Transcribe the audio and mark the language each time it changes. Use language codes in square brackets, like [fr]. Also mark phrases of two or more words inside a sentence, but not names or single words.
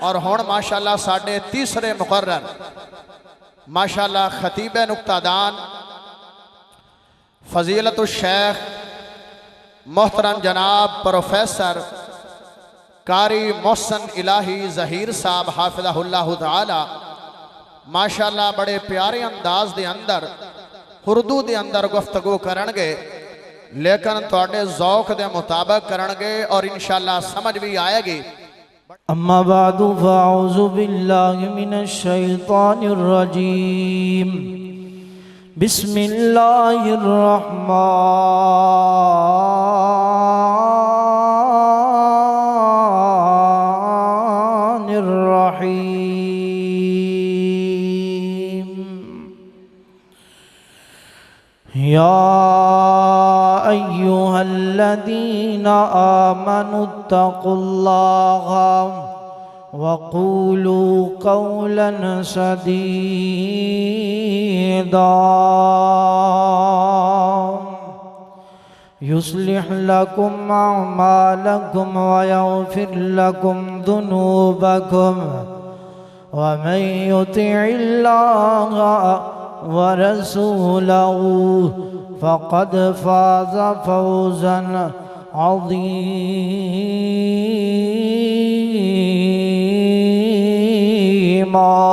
[pa] اور ہݨ ماشاءاللہ ساڈے تیسرے مقرر ماشاءاللہ خطیب نکتہ دان فضیلۃ الشیخ محترم جناب پروفیسر قاری محسن الٰہی ظہیر صاحب حفظہ اللہ تعالیٰ ماشاءاللہ بڑے پیارے انداز دے اندر اردو دے اندر گفتگو کرنگے، لیکن تہاڈے ذوق دے مطابق کرنگے اور ان شاءاللہ [ur] سمجھ بھی آئے گی. [ar] أما بعد فأعوذ بالله من الشيطان الرجيم. بسم الله الرحمن الرحيم. يا أيها الذين آمنوا اتقوا الله وقولوا قولا سديدا يصلح لكم أعمالكم ويغفر لكم ذنوبكم ومن يطع الله ورسوله فقد فاز فوزا عظيما.